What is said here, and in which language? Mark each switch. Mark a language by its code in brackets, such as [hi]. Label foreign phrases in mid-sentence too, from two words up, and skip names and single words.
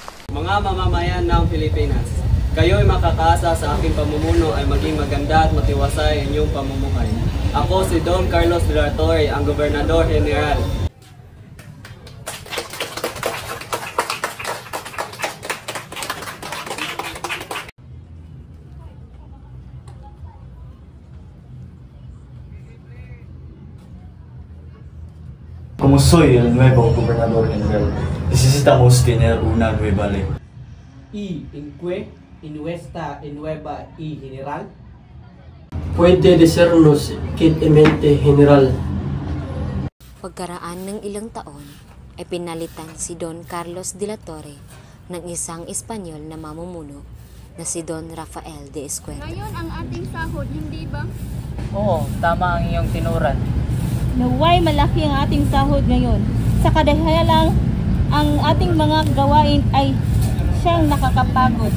[tl] Mga mamamayan ng Pilipinas, kayo'y makakaasa sa aking pamumuno ay maging maganda at matiwasay ang inyong pamumuhay. Ako si Don Carlos de la Torre, ang Gobernador General. [es] Como soy el nuevo gobernador general, necesitamos tener una nueva ley. ¿Y en qué nuestra nueva y general? Puede decirnos quietamente, general. [tl] Pagkaraan ng ilang taon, ay pinalitan si Don Carlos de la Torre ng isang Espanyol na mamumuno na si Don Rafael de Escuerdo. Ngayon ang ating sahod, hindi ba? Oo, tama ang iyong tinuran. Naway malaki ang ating sahod ngayon. Sa kadahaya lang, ang ating mga gawain ay siyang nakakapagod.